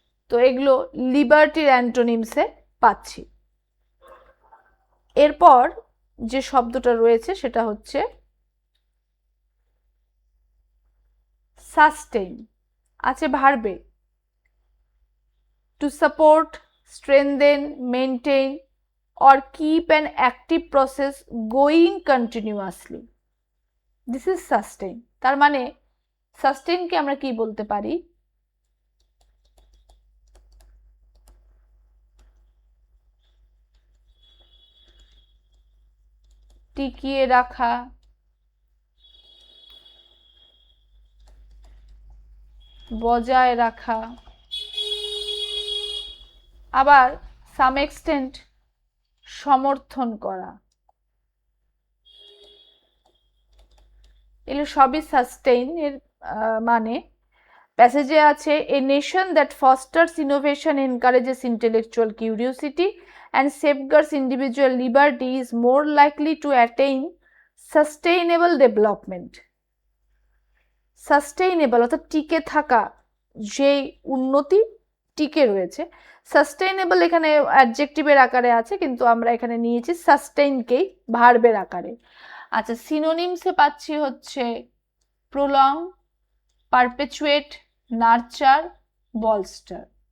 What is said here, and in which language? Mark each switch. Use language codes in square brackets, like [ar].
[bn] তো এগুলো লিবার্টির অ্যান্টোনিমসে পাচ্ছি। এরপর যে শব্দটা রয়েছে সেটা হচ্ছে সাস্টেইন, আছে ভার্বে। [en] To support, strengthen, maintain or keep an active process going continuously. This is sustain. [bn] তার মানে সাস্টেইনকে আমরা কি বলতে পারি? টিকিয়ে রাখা, বজায় রাখা, আবার সাম এক্সটেন্ট সমর্থন করা। এগুলো সবই সাস্টেইন এর মানে। প্যাসেজে আছে [en] A nation that fosters innovation, encourages intellectual curiosity and safeguards individual liberty is more likely to attain sustainable development. [bn] Sustainable অর্থাৎ টিকে থাকা, যে উন্নতি টিকে রয়েছে। সাস্টেইনেবল এখানে অ্যাডজেক্টিভের আকারে আছে, কিন্তু আমরা এখানে নিয়েছি সাস্টেইনকেই ভার্বের আকারে। আচ্ছা, সিনোনিমসে পাচ্ছি হচ্ছে প্রলং, পারপেচুয়েট, নার্চার, বলস্টার।